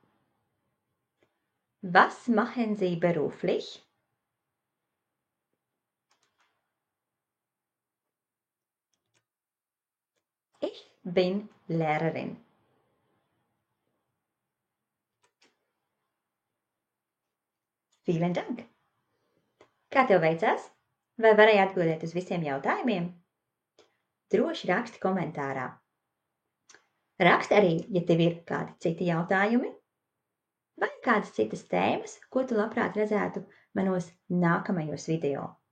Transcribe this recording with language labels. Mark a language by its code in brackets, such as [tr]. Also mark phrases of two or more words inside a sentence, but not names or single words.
[de] Was machen Sie beruflich? Ich bin Lehrerin. Vielen Dank! [lv] Kā tev veicās? Vai varēji atbildēt uz visiem jautājumiem? Droši raksti komentārā. Raksti arī, ja tev ir kādi citi jautājumi vai kādas citas tēmas, ko tu labprāt redzētu manos nākamajos video.